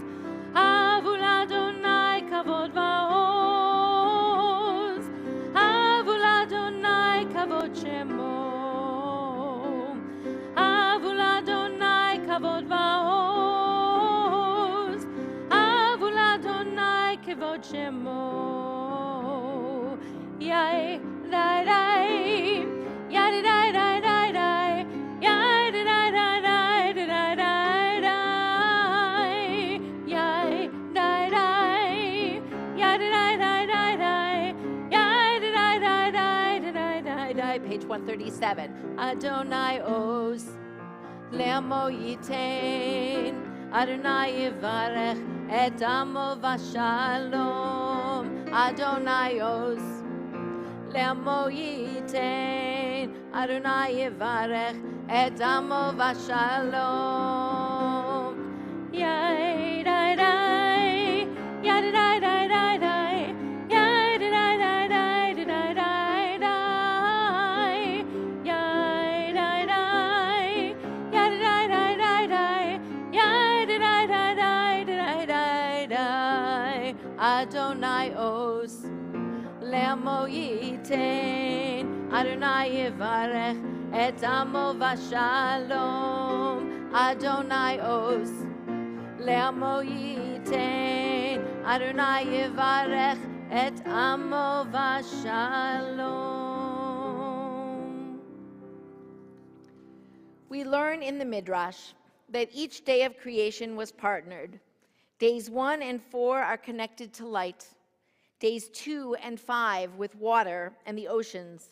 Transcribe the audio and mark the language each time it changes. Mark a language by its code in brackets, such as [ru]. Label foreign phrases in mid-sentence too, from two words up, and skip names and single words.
[he] הבו לאדני כבוד ועוז. הבו לאדני כבוד שמו. הבו לאדני כבוד ועוז. הבו לאדני כבוד שמו. yay, die, die, yada, die, die, die, die, yada, die, die, die, die, die, die, yay, die, die, yada, die, die, die, die, yada, die, die, die, die, die, die, [en] Page 137. [he] אדני עז לעמו יתן אדני יברך את עמו בשלום אדני עז לעמו יתן אדני יברך את עמו בשלום. Yay, die, die, yada, die, die, die, die, yada, die, die, die, die, die, die, die, yay, die, die, yada, die, die, die, die, yada, die, die, die, die, die, אדני עז לעמו יתן אדני יברך את עמו בשלום אדני עז לעמו יתן אדני יברך את עמו בשלום. [en] We learn in the Midrash that each day of creation was partnered. Days 1 and 4 are connected to light. Days 2 and 5 with water and the oceans.